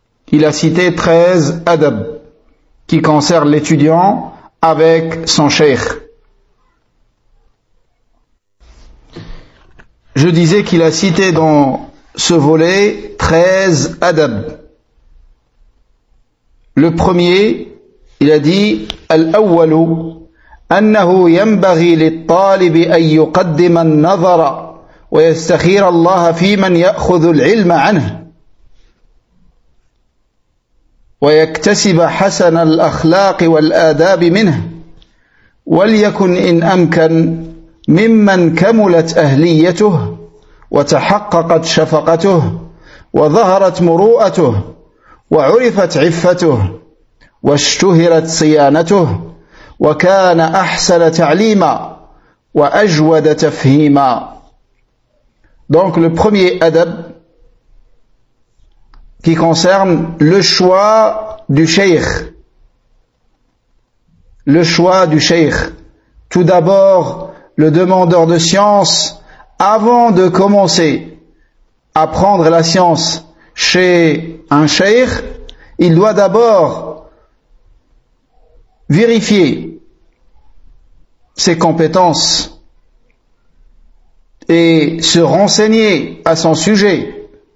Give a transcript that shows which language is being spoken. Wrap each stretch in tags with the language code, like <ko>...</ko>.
<fr>Il a cité 13 adab qui concerne l'étudiant avec son cheikh. Je disais qu'il a cité dans ce volet 13 adab. Le premier, il a dit</fr> <ar>Al-awwalu annahu yanbaghi lit-talib an yuqaddima an-nazara wa yastakhira Allah fi man ya'khudhu al-'ilma 'anhu ويكتسب حسن الأخلاق والآداب منه وليكن إن أمكن ممن كملت أهليته وتحققت شفقته وظهرت مروءته وعرفت عفته واشتهرت صيانته وكان أحسن تعليما وأجود تفهيما.</ar> <fr>Donc le premier adab qui concerne le choix du cheikh. Le choix du cheikh. Tout d'abord, le demandeur de science, avant de commencer à prendre la science chez un cheikh, il doit d'abord vérifier ses compétences et se renseigner à son sujet.</fr>